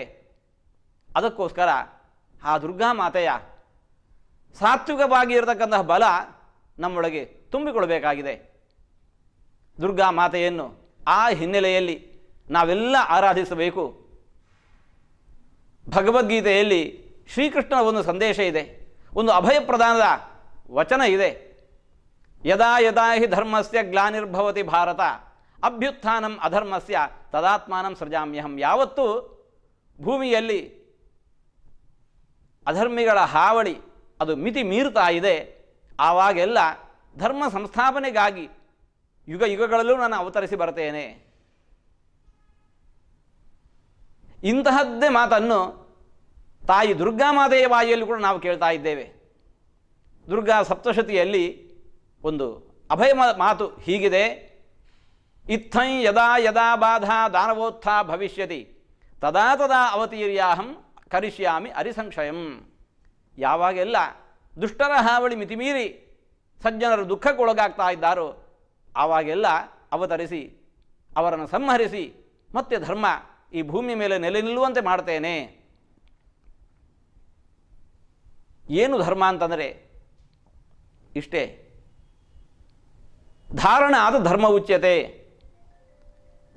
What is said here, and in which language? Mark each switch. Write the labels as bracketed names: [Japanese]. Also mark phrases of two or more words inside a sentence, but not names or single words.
[Kannada] ಅದಕ್ಕೋಸ್ಕರ ಆ ದುರ್ಗಾ ಮಾತೆಯ ಸಾತ್ವಿಕವಾಗಿ ಇರತಕ್ಕಂತಹ ಬಲ ನಮ್ಮೊಳಗೆ ತುಂಬಿಕೊಳ್ಬೇಕಾಗಿದೆ. ದುರ್ಗಾ ಮಾತೆಯನ್ನು ಆ ಹಿನ್ನೆಲೆಯಲ್ಲಿ ನಾವೆಲ್ಲ ಆರಾಧಿಸಬೇಕು. ಭಗವದ್ಗೀತೆಯಲ್ಲಿ ಶ್ರೀಕೃಷ್ಣನ ಒಂದು ಸಂದೇಶ ಇದೆ, ಒಂದು ಅಭಯ ಪ್ರದಾನದ ವಚನ ಇದೆ. [Sanskrit] ಯದಾ ಯದಾ ಹಿ ಧರ್ಮಸ್ಯ ಗ್ಲಾನಿರ್ಭವತಿ ಭಾರತ ಅಭ್ಯುತ್ಥಾನಂ ಅಧರ್ಮಸ್ಯ ತದಾತ್ಮಾನಂ ಸೃಜಾಮ್ಯಹಂ. [Kannada] ಯಾವತ್ತು ಭೂಮಿಯಲ್ಲಿ ಅಧರ್ಮಿಗಳ ಹಾವಳಿ ಅದು ಮಿತಿ ಮೀರುತ್ತಾ ಇದೆ, ಆವಾಗೆಲ್ಲ ಧರ್ಮ ಸಂಸ್ಥಾಪನೆಗಾಗಿ ಯುಗ ಯುಗಗಳಲ್ಲೂ ನಾನು ಅವತರಿಸಿ ಬರ್ತೇನೆ. ಇಂತಹದ್ದೇ ಮಾತನ್ನು ತಾಯಿ ದುರ್ಗಾಮಾತೆಯ ಬಾಯಿಯಲ್ಲಿ ಕೂಡ ನಾವು ಕೇಳ್ತಾ ಇದ್ದೇವೆ. ದುರ್ಗಾ ಸಪ್ತಶತಿಯಲ್ಲಿ ಒಂದು ಅಭಯ ಮಾತು ಹೀಗಿದೆ, [Sanskrit] ಇತ್ತಂ ಯದಾ ಯದಾ ಬಾಧಾ ದಾನವೋತ್ಥ ಭವಿಷ್ಯತಿ ತದಾ ತದಾ ಅವತೀರ್ಯಾಹಂ ಕರಿಷ್ಯಾಮಿ ಅರಿಸಂಶಯಂ. [Kannada] ಯಾವಾಗೆಲ್ಲ ದುಷ್ಟರ ಹಾವಳಿ ಮಿತಿಮೀರಿ ಸಜ್ಜನರು ದುಃಖಕ್ಕೊಳಗಾಗ್ತಾ ಇದ್ದಾರೋ ಆವಾಗೆಲ್ಲ ಅವತರಿಸಿ ಅವರನ್ನು ಸಂಹರಿಸಿ ಮತ್ತೆ ಧರ್ಮ ಈ ಭೂಮಿ ಮೇಲೆ ನೆಲೆ ನಿಲ್ಲುವಂತೆ ಮಾಡ್ತೇನೆ. ಏನು ಧರ್ಮ ಅಂತಂದರೆ ಇಷ್ಟೇ, ಧಾರಣ ಆದ [Sanskrit] ಧರ್ಮ ಉಚ್ಯತೆ.